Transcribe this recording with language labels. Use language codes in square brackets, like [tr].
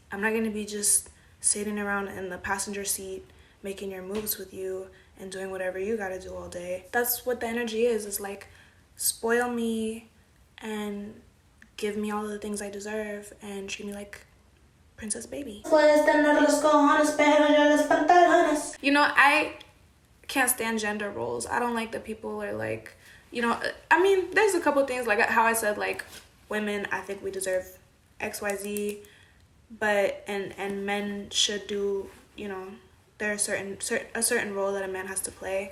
[en] I'm not gonna be just sitting around in the passenger seat making your moves with you and doing whatever you gotta do all day. That's what the energy is. It's like, spoil me and give me all of the things I deserve and treat me like Princess Baby. [es] Puedes tener los cojones, pero yo los pantalones. [en] You know, can't stand gender roles. I don't like that people are like, you know, I mean, there's a couple things like how I said, like, women, I think we deserve XYZ, but and men should do, you know, there's a certain role that a man has to play.